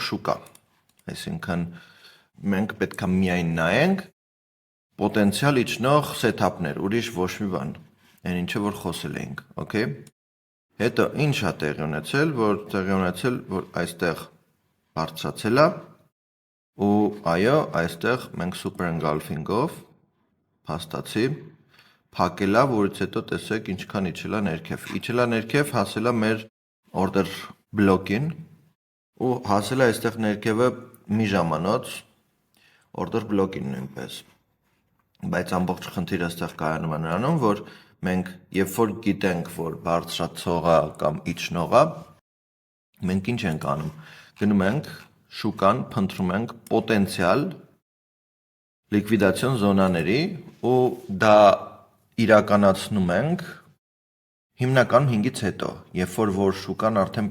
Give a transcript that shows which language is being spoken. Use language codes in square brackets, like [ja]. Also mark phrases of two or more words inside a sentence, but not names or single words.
[hy] շուկա։ Այսինքն մենք պետք է միայն նայենք պոտենցիալ իջնող սեթափներ, ուրիշ ոչ մի բան, այն ինչը որ խոսել էինք, okay։ Հետո ինչ է տեղի ունեցել, որ այստեղ բարձրացել է ու այո, այստեղ մենք [en] super engulfing-ով [hy] փաստացի փակել է, որից հետո տեսեք ինչքան իջել է ներքև։ Իջել է ներքև, հասել է մեր [en] order block-ին [hy] ու հասել է այստեղ ներքևը մի ժամանոց [en] order block-ին [hy] նույնպես։ Բայց ամբողջ խնդիրը այստեղ կայանում է նրանում, որ մենք երբ որ գիտենք, որ բարձրացողը կամ իջնողը, մենք ինչ ենք անում։ Գնում ենք շուկան, փնտրում ենք պոտենցիալ լիկվիդացիոն զոնաների ու դա իրականացնում ենք հիմնականում 5-ից հետո, երբ որ շուկան արդեն